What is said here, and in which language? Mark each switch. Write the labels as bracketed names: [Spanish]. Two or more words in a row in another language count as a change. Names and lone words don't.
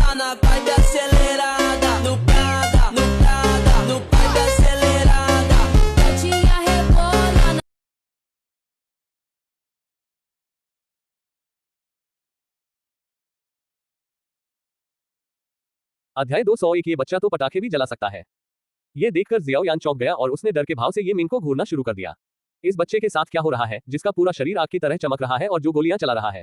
[Portuguese] vibe acelerada, no Prada, no Prada, no vibe acelerada. Gatinha rebola. [Hindi] अध्याय 201 ये बच्चा तो पटाखे भी जला सकता है। ये देखकर जियाओयान चौंक गया और उसने डर के भाव से ये मिंग को घूरना शुरू कर दिया। इस बच्चे के साथ क्या हो रहा है जिसका पूरा शरीर आग की तरह चमक रहा है और जो गोलियां चला रहा है।